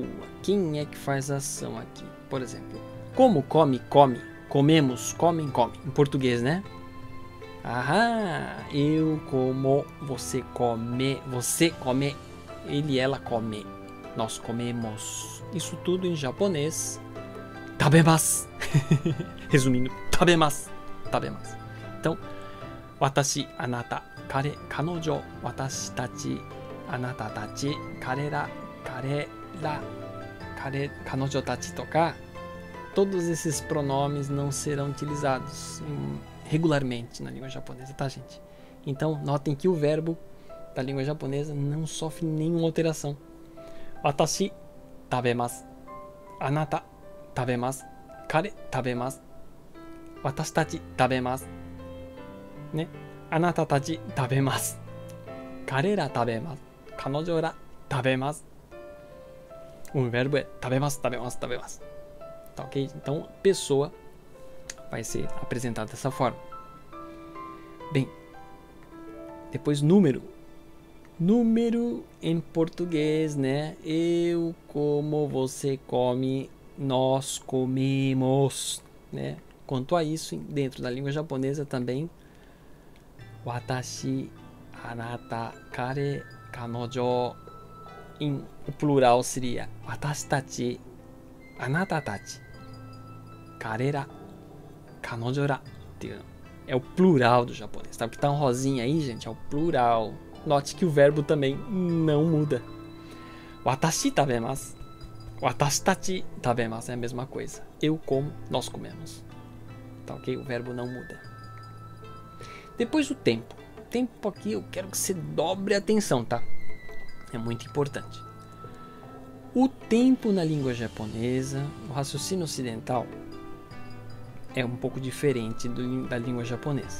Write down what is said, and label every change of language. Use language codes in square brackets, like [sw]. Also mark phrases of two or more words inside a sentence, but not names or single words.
[pt] Quem é que faz a ação aqui? Por exemplo, como, come, come. Comemos, comem, come. Em português, né? Eu como, você come, ele, ela come. Nós comemos. Isso tudo em japonês. [ja] 食べます. [pt] Resumindo, tabemasu. [ja] 食べます. Então, 私、あなた、彼、彼女、私たち、あなたたち、彼ら、彼女たちとか. [pt] Todos esses pronomes não serão utilizados regularmente na língua japonesa, tá, gente? Então, notem que o verbo da língua japonesa não sofre nenhuma alteração. [ja] 私、食べます。あなた、食べます. 彼、食べます。私たち、食べます. [pt] Né? [ja] あなたたち、食べます。彼ら、食べます. 彼女ら、食べます. [pt] O verbo é [ja] 食べます、食べます、食べます. [pt] Tá ok? Então, pessoa vai ser apresentada dessa forma. Bem, depois número. Número em português, né? Eu como, você come, nós comemos, né? Quanto a isso, dentro da língua japonesa também, [ja] 私、あなた、彼、彼女, o plural seria 私たち、あなたたち, 彼ら、彼女ら. [pt] É o plural do japonês. Sabe que tá um rosinha aí, gente? É o plural. Note que o verbo também não muda. [ja] 私食べます。私たち食べます. [pt] É a mesma coisa. Eu como, nós comemos. Tá ok? O verbo não muda. Depois o tempo. O tempo aqui eu quero que você dobre a atenção, tá? É muito importante. O tempo na língua japonesa, o raciocínio ocidental, é um pouco diferente da língua japonesa.